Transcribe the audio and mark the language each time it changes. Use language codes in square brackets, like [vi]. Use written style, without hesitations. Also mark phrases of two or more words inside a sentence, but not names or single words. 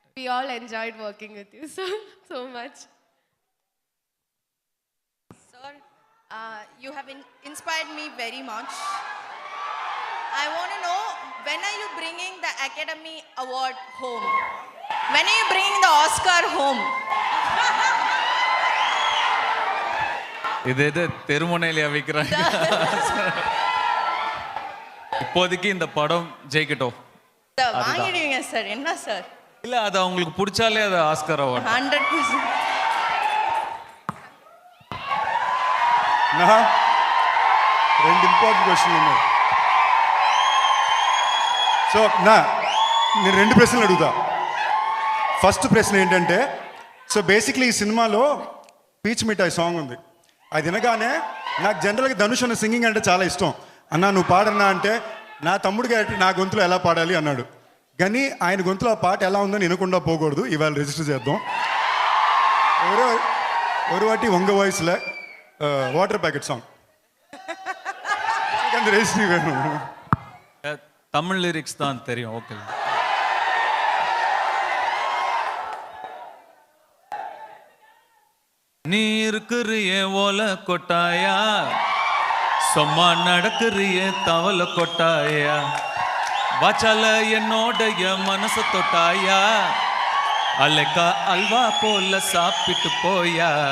[en] We all enjoyed working with you so much. Sir, you have inspired me very much. I want to know, when are you bringing the Academy Award home? When are you bringing the Oscar home? [ta] இதே தெருமுனையில வைக்கிறாங்க. இப்போதைக்கு இந்த படம் ஜெயிக்கட்டும். வாங்கிடுவீங்க சார், என்ன சார்? இல்ல, அது அவங்களுக்கு பிடிச்சாலே அது [en] Oscar award. [ta] 100%. [te] నా 2 [en] important questions [te] ఉన్నాయి. సో నేను 2 ప్రశ్నలు అడుగుతా. ఫస్ట్ ప్రశ్న ఏంటంటే, [en] so basically [te] ఈ సినిమాలో పీచ్ మిఠాయి సాంగ్ ఉంది. అది వినగానే నాకు జనరల్గా ధనుష్ అన్న సింగింగ్ అంటే చాలా ఇష్టం. అన్నా నువ్వు పాడన్నా అంటే నా తమ్ముడికి నా గొంతులో ఎలా పాడాలి అన్నాడు. కానీ ఆయన గొంతులో ఆ పాట ఎలా ఉందని వినకుండా పోకూడదు. ఇవాళ రిజిస్టర్ చేద్దాం. [ta] ஒரு வாட்டி உங்க வாய்ஸ்ல [en] water packet song [ta] அந்த ரெஜிஸ்ட்ரி வேணும். தமிழ் லிரிக்ஸ் தான் தெரியும். ஓகே. நீ இருக்கிறிய ஓல கொட்டாயா, சும்மா நடக்கிறிய தவள கொட்டாயா, வாச்சால என்னோடைய மனசு தொட்டாயா, அலைக்கா அல்வா போல சாப்பிட்டு போயா,